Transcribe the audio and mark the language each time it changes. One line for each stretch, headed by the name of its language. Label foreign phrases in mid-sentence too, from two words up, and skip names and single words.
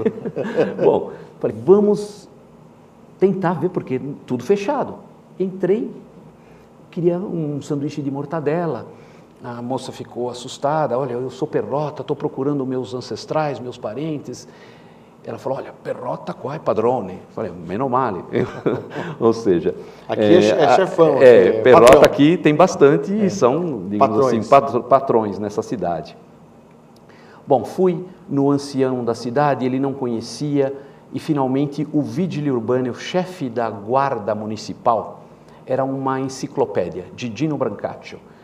Portuguese: Bom, falei, vamos tentar ver, porque tudo fechado. Entrei, queria um sanduíche de mortadela. A moça ficou assustada, olha, eu sou Perrota, estou procurando meus ancestrais, meus parentes. Ela falou, olha,
Italian: Perrota qua è padrone.
Portuguese: Eu falei,
Italian: meno male.
Portuguese: Ou seja... Aqui é chefão. Perrota patrão. Aqui tem bastante e são, digamos patrões. assim, patrões nessa cidade. Bom, fui no ancião da cidade, ele não conhecia, e finalmente o vigile urbano, o chefe da guarda municipal, era uma enciclopédia de Dino Brancaccio.